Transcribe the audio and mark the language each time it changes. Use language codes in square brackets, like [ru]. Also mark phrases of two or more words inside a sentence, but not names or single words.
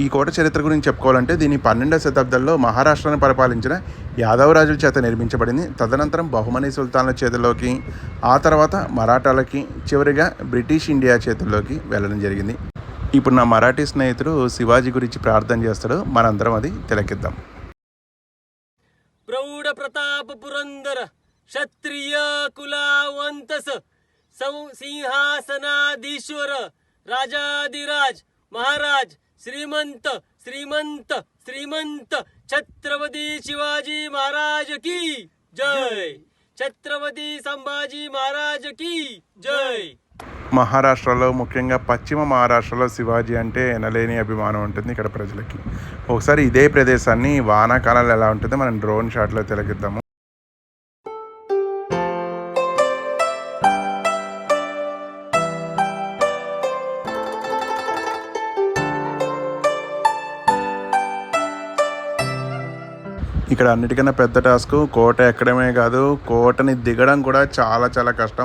[te] ఈ కోట చరిత్ర గురించి చెప్పుకోవాలంటే దీని 12వ శతాబ్దంలో మహారాష్ట్రను పరిపాలించిన యాదవ రాజుల చేత నిర్మించబడింది. తదనంతరం బహుమనీ సుల్తాన్ల చేతుల్లోకి, ఆ తర్వాత మరాఠాలకి, చివరిగా బ్రిటిష్ ఇండియా చేతుల్లోకి వెళ్ళడం జరిగింది. ఇప్పుడు నా మరాఠీ స్నేహితుడు శివాజీ గురించి ప్రార్థన చేస్తాడు, మనందరం అది తిలకిద్దాం. [mr] प्रौढ प्रताप पुरंदर क्षत्रिय कुलावंतस सिंहासनाधीश्वर राजाधिराज महाराज श्रीमंत श्रीमंत श्रीमंत छत्रपती शिवाजी महाराज [hi] की जय, [mr] छत्रपती संभाजी महाराज [hi] की जय. [te] మహారాష్ట్రలో ముఖ్యంగా పశ్చిమ మహారాష్ట్రలో శివాజీ అంటే ఎనలేని అభిమానం ఉంటుంది ఇక్కడ ప్రజలకి. ఒకసారి ఇదే ప్రదేశాన్ని వానాకాలంలో ఎలా ఉంటుందో మనం [en] drone shot [te] తిలకిద్దాము. ఇక్కడ అన్నిటికన్నా పెద్ద టాస్క్ కోట ఎక్కడమే కాదు, కోటని దిగడం కూడా చాలా చాలా కష్టం.